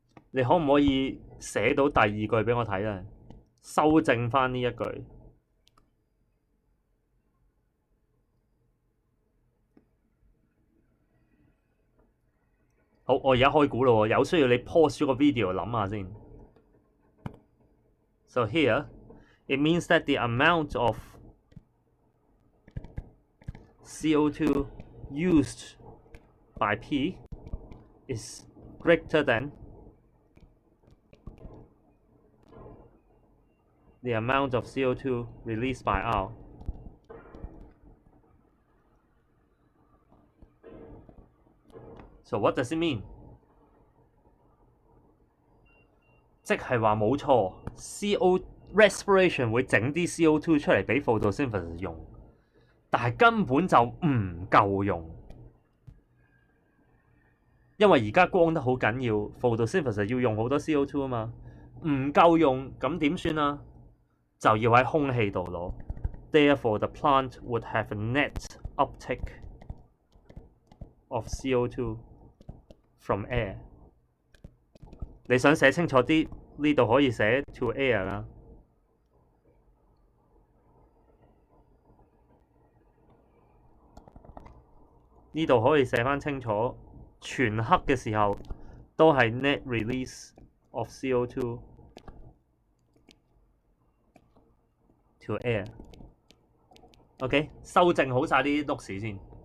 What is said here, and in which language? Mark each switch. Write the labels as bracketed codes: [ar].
[zh] 你可唔可以寫到第2句俾我睇咧？修正翻呢一句。好，我而家開估啦喎，有需要你 pause 咗個 video 諗下先。 [en] So here it means that the amount of CO2 used by P is greater than the amount of CO2 released by R。 So what does it mean？ [zh] 即係話冇錯 ，CO respiration 會整啲 CO2 出嚟俾 photosynthesis 用，但係根本就唔夠用，因為而家光得好緊要 ，photosynthesis 要用好多 CO2 啊嘛，唔夠用咁點算啊？就要喺空氣度攞。 [en] Therefore, the plant would have a net uptake of CO2 from air。 [zh] 你想寫清楚啲，呢度可以寫 [en] to air [zh] 啦。呢度可以寫翻清楚，全黑嘅時候都係 [en] net release of CO2 to air。 [zh] OK， 修正好晒啲碌屎先。